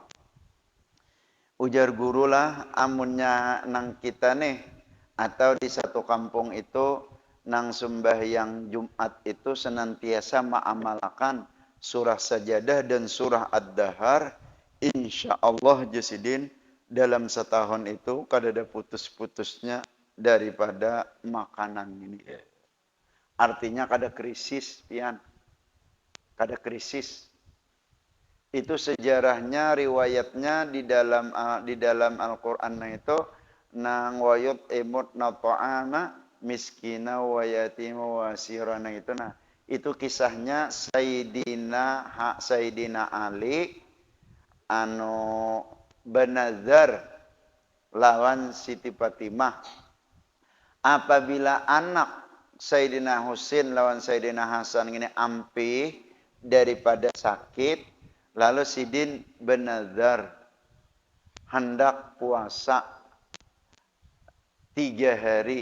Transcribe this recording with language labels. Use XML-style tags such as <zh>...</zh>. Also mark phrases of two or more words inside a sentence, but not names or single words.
<bjn>Ujar guru lah amunnya nang kita nih atau di satu kampung itu nang sembahyang Jumat itu senantiasa mengamalkan surah sajadah dan surah ad-dahar,</bjn> <ar>insya Allah</ar> <bjn>Jasidin dalam setahun itu kada ada putus-putusnya daripada makanan ini. Artinya kada krisis, pian. Kada krisis. Itu sejarahnya, riwayatnya di dalam Al-Qur'an itu nang</bjn> <ar>wayut imut na ta'ama miskina wa yatima wa asira</ar> <bjn>nang itu nah. Itu kisahnya Sayyidina Ali anu benazar lawan Siti Fatimah. Apabila anak Sayyidina Husain lawan Sayyidina Hasan ini ampih daripada sakit, lalu sidin benazar hendak puasa 3 hari.</bjn>